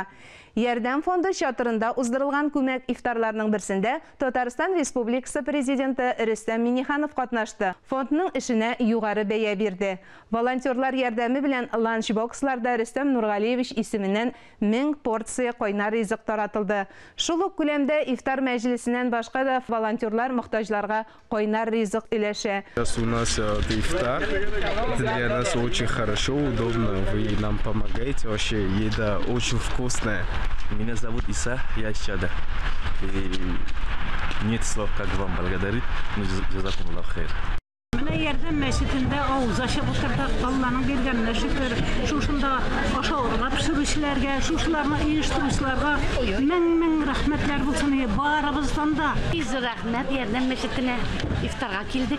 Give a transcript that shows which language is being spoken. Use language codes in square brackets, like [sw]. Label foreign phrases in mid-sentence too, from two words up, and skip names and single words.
[tt] Ярдәм фонды чатырында уздырылган күмәк ифтарларның берсендә Татарстан Республикасы президенты Рөстәм Миңнеханов катнашты. Фондның эшенә югары бәя бирде. Волонтерлар ярдәме белән ланчбоксларда Рөстәм Нургалиевич исеменнән 1000 порция кайнар ризык таратылды. Шул ук күләмдә ифтар мәҗлесеннән башка да волонтерлар мохтаҗларга кайнар ризык өләшә. [ru] У нас ифтар. Для нас очень хорошо, удобно. Вы нам помогаете. Вообще еда очень вкусная. Меня зовут Иса, я из Чада. И нет слов, как вам благодарить. [ar] جزاكم الله خير. [tt] Ярдәм мәчетендә авыз ачып утырдык, Алланың биргәненә шөкер. Шушында ашауга пешерүчеләргә, шушыларны оештыручыларга мең рәхмәтләр булсын. Барыбыздан да Biz рәхмәт ярдәм мәчетенә ифтарга килдек.